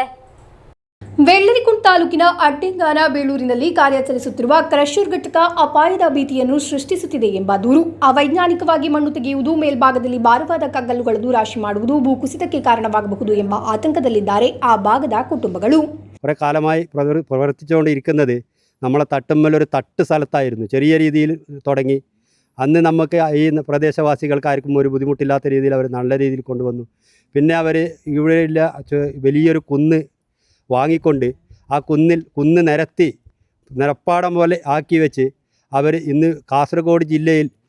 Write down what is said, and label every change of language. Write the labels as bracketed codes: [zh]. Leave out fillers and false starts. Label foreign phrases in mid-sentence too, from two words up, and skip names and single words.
[kn] ವೆಳ್ಳರಿಕುಂಡ್ ತಾಲೂಕಿನ ಅಡ್ಡೆಂಗಾನ ಬೇಳೂರಿನಲ್ಲಿ ಕಾರ್ಯಾಚರಿಸುತ್ತಿರುವ ಕ್ರಷರ್ ಘಟಕ ಅಪಾಯದ ಭೀತಿಯನ್ನು ಸೃಷ್ಟಿಸುತ್ತಿದೆ ಎಂಬ ದೂರು. ಅವೈಜ್ಞಾನಿಕವಾಗಿ ಮಣ್ಣು ತೆಗೆಯುವುದು, ಮೇಲ್ಭಾಗದಲ್ಲಿ ಭಾರವಾದ ಕಗ್ಗಲ್ಲುಗಳನ್ನು ರಾಶಿ ಮಾಡುವುದು ಭೂಕುಸಿತಕ್ಕೆ ಕಾರಣವಾಗಬಹುದು ಎಂಬ ಆತಂಕದಲ್ಲಿದ್ದಾರೆ ಆ ಭಾಗದ കുടുംബಗಳು. [ml] കുറേ കാലമായി പ്രവർത്തിച്ചുകൊണ്ടിരിക്കുന്നത് നമ്മളെ തട്ടുമ്മലൊരു തട്ട് സ്ഥലത്തായിരുന്നു. ചെറിയ രീതിയിൽ തുടങ്ങി. അന്ന് നമുക്ക് ഈ പ്രദേശവാസികൾക്ക് ആർക്കും ഒരു ബുദ്ധിമുട്ടില്ലാത്ത രീതിയിൽ അവർ നല്ല രീതിയിൽ കൊണ്ടുവന്നു. പിന്നെ അവർ ഇവിടെയുള്ള വലിയൊരു കുന്ന് വാങ്ങിക്കൊണ്ട് ആ കുന്ന് നിരപ്പാടം പോലെ ആക്കി വെച്ച് അവർ ഇന്ന് കാസർഗോഡ് ജില്ലയിൽ